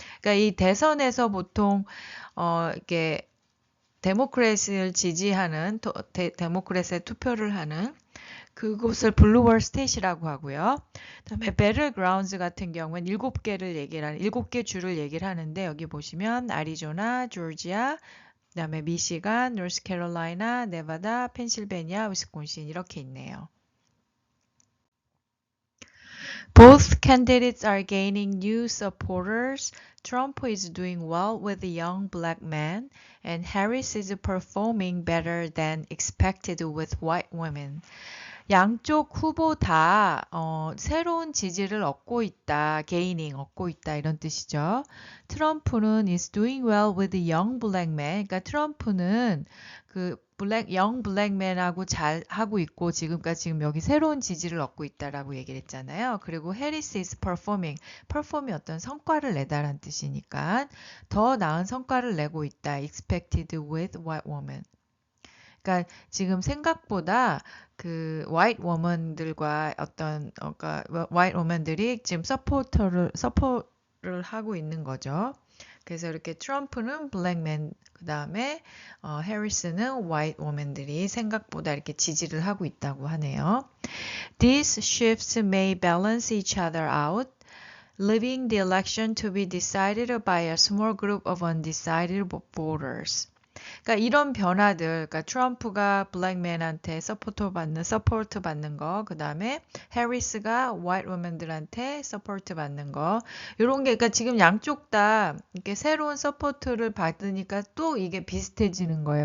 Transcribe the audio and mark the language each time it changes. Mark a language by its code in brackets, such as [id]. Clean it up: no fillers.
[ko] 그러니까 이 대선에서 보통 이게 데모크래시를 지지하는 데모크래시에 투표를 하는 그곳을 블루월 스테이트라고 하고요. 그다음에 배틀그라운드 같은 경우는 7개 주를 얘기를 하는데 여기 보시면 애리조나, 조지아, 그다음에 미시간, 노스캐롤라이나, 네바다, 펜실베니아, 위스콘신 이렇게 있네요. [en] Both candidates are gaining new supporters. Trump is doing well with the young black men, and Harris is performing better than expected with white women. [ko] 양쪽 후보 다 새로운 지지를 얻고 있다, gaining 얻고 있다 이런 뜻이죠. 트럼프는 [en] is doing well with the young black man. [ko] 그러니까 트럼프는 그 young black man하고 잘 하고 있고 지금 여기 새로운 지지를 얻고 있다라고 얘기를 했잖아요. 그리고 Harris is perform이 어떤 성과를 내다라는 뜻이니까 더 나은 성과를 내고 있다. [en] expected with white woman. [ko] 그러니까 지금 생각보다 그 white woman들과 그러니까 white woman들이 지금 서포를 하고 있는 거죠. 그래서 이렇게 트럼프는 black man, 그 다음에 해리스는 white woman들이 생각보다 이렇게 지지를 하고 있다고 하네요. [en] These shifts may balance each other out, leaving the election to be decided by a small group of undecided voters. [ko] 그러니까 이런 변화들, 그러니까 트럼프가 블랙맨한테 서포트 받는 거, 그 다음에 해리스가 화이트 woman들한테 서포트 받는 거, 이런 게, 그러니까 지금 양쪽 다 이렇게 새로운 서포트를 받으니까 또 이게 비슷해지는 거예요.